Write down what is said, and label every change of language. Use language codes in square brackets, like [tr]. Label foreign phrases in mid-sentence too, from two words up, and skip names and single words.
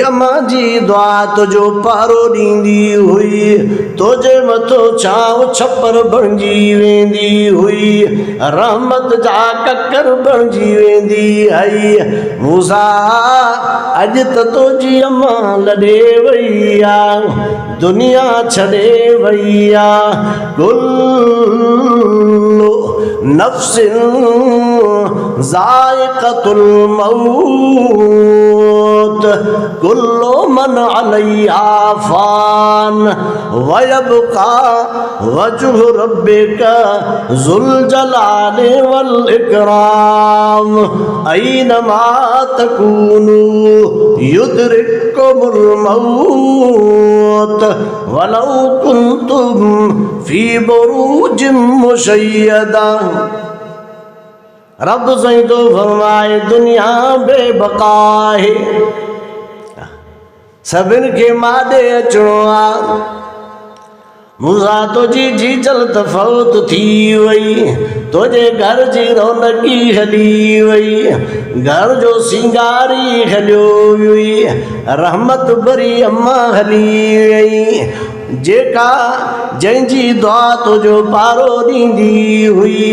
[sd] अम्मा जी दुआ तुंहिंजो पारो ॾींदी हुई तुंहिंजे मथो छांव छपर बणिजी वेंदी हुई रहमत जा ककर बणिजी वेंदी आई मूसा अॼु त तुंहिंजी अम्मा लॾे वई आहे दुनिया छॾे वई आहे [ar] كل نفس ذائقة الموت كل من عليها فان ويبقى وجه ربك ذو الجلال والإكرام أينما تكونوا يدرككم الموت ولو كنتم في بروج مشيدة [sd] रब साईं तो फरमाए दुनिया बेबका है सभिनि खे माॾे अचिणो आहे मूसा तुंहिंजी जीजल त फौत थी वई तुंहिंजे घर जी रौनकी हली वई घर जो सिंगारी हलियो हुई रहमत भरी अम्मा हली वई जेका जंहिंजी दुआ तुंहिंजो पारो ॾींदी हुई